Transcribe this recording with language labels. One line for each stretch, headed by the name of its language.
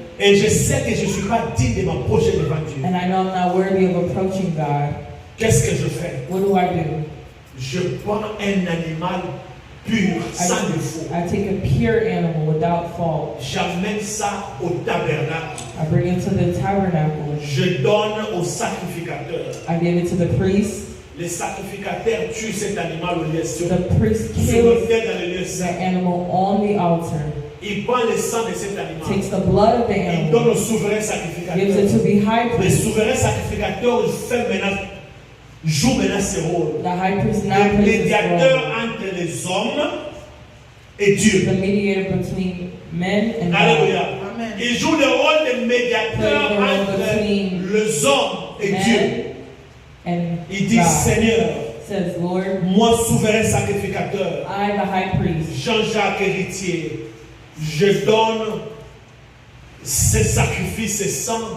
French: Et je sais que je ne suis pas digne de m'approcher devant Dieu.
English: and I know I'm not worthy of approaching God.
French: Qu'est-ce que je fais?
English: What do?
French: Je prends un animal pur, sans défaut.
English: I take a pure animal without fault.
French: J'amène ça au tabernacle.
English: I bring it to the tabernacle.
French: Je donne au sacrificateur.
English: I give it to the priest.
French: Les sacrificateurs tuent cet animal au lieu sur
English: The priest kills
French: l'autel dans le lieu
English: the
French: saint.
English: animal on the altar.
French: Il prend le sang de cet animal.
English: Takes the blood of the
French: Il donne
English: animal.
French: au souverain
English: Gives it
French: sacrificateur.
English: to the high
French: Le
English: priest.
French: souverain sacrificateur joue maintenant ses rôles.
English: The high priest now
French: Le
English: plays his
French: médiateur
English: role.
French: entre les hommes et Dieu.
English: The mediator between men and God. Alléluia.
French: Il joue le rôle de médiateur
English: Play the role
French: entre
English: between
French: les hommes et Dieu.
English: Man and
French: Il dit,
English: God.
French: Seigneur,
English: Says, Lord,
French: moi souverain sacrificateur,
English: I, the high priest,
French: Jean-Jacques héritier, je donne ce sacrifice, ce sang,